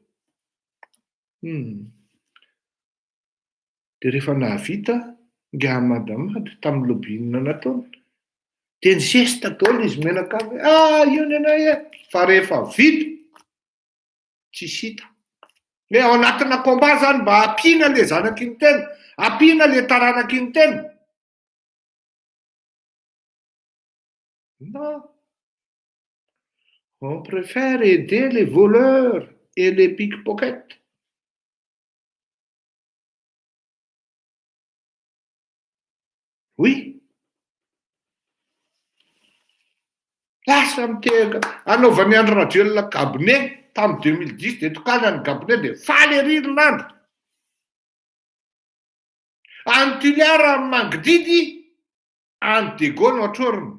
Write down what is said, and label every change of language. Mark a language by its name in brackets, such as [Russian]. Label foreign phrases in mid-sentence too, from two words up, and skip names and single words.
[Malagasy] Dia rehefa nahavita nga madamady tamin'ny lobbyinina nataony, dia ny zesta daholo izy menakavy io ny anay fa rehefa vita tsy hita. Ao anatina combat zany mba ampiana le zanaky ny tena, ampiana le taranaky ny tena. [French] Non, on préfère aider les voleurs et les pickpockets. Oui. [Malagasy] Lasa miteka anaovan'ny Andry Rajoelina cabinet tamin'ny 2010 dia tokanany cabinet dia faly ery herinandro. Any Toliara Mangididy, any De Gaulle otroriny.